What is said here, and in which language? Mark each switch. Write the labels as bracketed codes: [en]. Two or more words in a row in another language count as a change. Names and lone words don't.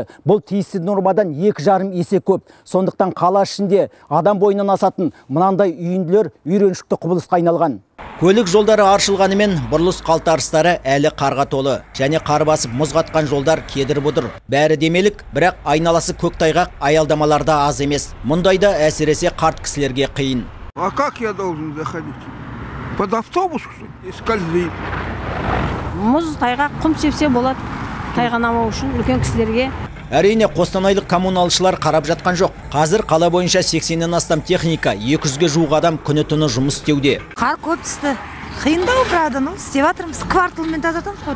[kk] Бұл тиісті нормадан 2,5 есе көп. Сондықтан қала ішінде адам бойынан асатын мынандай үйінділер үйреншікті құбылысқа айналған. Көлік жолдары аршылғанымен бұрылыс қалтарыстары әлі қарға толы. Және қар басып мұз қатқан жолдар кедір-бұдыр. Бәрі демелік, бірақ айналасы көктайғақ аялдамаларда аз емес. Мұндайда әсіресе қарт кісілерге қиын. [ru] А как я должен заходить? Под автобус скользит. [kk] Мұз тайғақ құм сепсе болады. Тайғанамау үшін үлкен кісілерге. Әрине, қостанайлық коммуналшылар қарап жатқан жоқ. Қазір қала бойынша 80-нен астам техника, 200-ге жуық адам күні-түні жұмыс істеуде. Қар көп түсті. Қиындау, правда, істеп жатырмыз. Кварталмен тазартамыз.